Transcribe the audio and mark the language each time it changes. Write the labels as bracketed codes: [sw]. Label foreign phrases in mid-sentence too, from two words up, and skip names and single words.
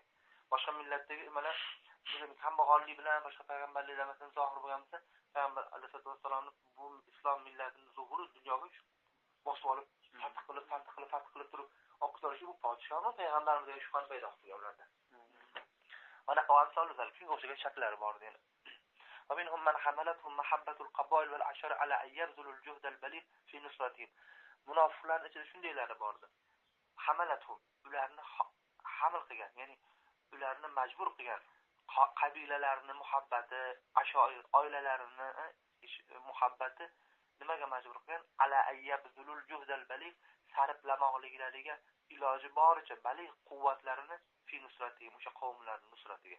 [uz] Boshqa millatdagi mana bizning kambag'allik bilan boshqa payg'ambarliklar masalan zohir bo'lgan bo'lsa, payg'ambar alayhisolatu vassalomning bu islom millatining zuhuri dunyoga bosib olib, fath qilib turib oqtarishi bu podshohmi payg'ambarimizdagi shubhani paydo qilgan ularda. Mana qavamsol o'zlari shunga o'xshagan shakllar bor deydi. [ar] ومنهم من حملتهم محبة القبائل والعشائر على أن يبذلوا الجهد البالغ في نصرتهم. [uz] Munofiqlarning ichida shundaylari bordi. Hamalatuhum, ularni hamil qilgan, ya'ni ularni majbur qilgan qabilalarning muhabbati, ashoir oilalarini muhabbati nimaga majbur qilgan? [ar] على أن يبذلوا الجهد البالغ, [uz] sarflamoqliklariga iloji boricha baligh quvvatlarini [ar] في نصرتهم, [uz] o'sha qavmlarning nusratiga.